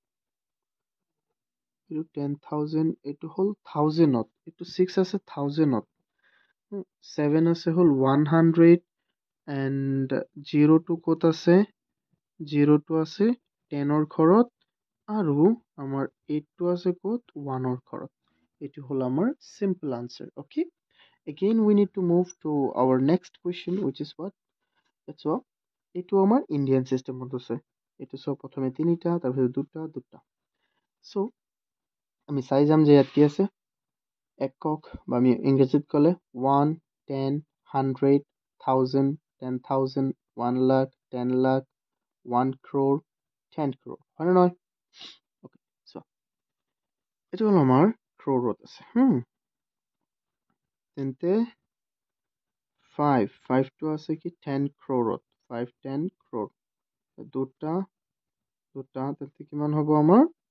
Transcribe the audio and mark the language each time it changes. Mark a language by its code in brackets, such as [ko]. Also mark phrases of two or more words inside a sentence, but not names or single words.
[as] 10,000 এইটো হ'ল 1000ত এইটো 6 আছে 1000ত 7 আছে হ'ল 100 and 0 ক'ত আছে 0 আছে 10ৰ ঘৰত আৰু আমাৰ 8 আছে ক'ত 1ৰ ঘৰত এইটো হ'ল আমাৰ [en] simple answer okay again we need to move to our next question which is what that's all [as] এইটো আমাৰ ইন্ডিয়ান সিস্টেমত আছে এইটো সব প্ৰথমে তিনিটা তাৰপিছত দুটা সো আমি চাই যাম যে ইয়াত কি আছে একক বা আমি ইংৰাজীত ক'লে 1 10 100 1000 10,000 1 lakh 10 lakh 1 crore 10 crore হয় না নহয় ওকে সো এইটো হল আমাৰ ক্ৰৰত আছে তেন্তে 5 টো আছে কি 10 crore 10 crore দুটা তেন্তে কিমান হ'ব আমাৰ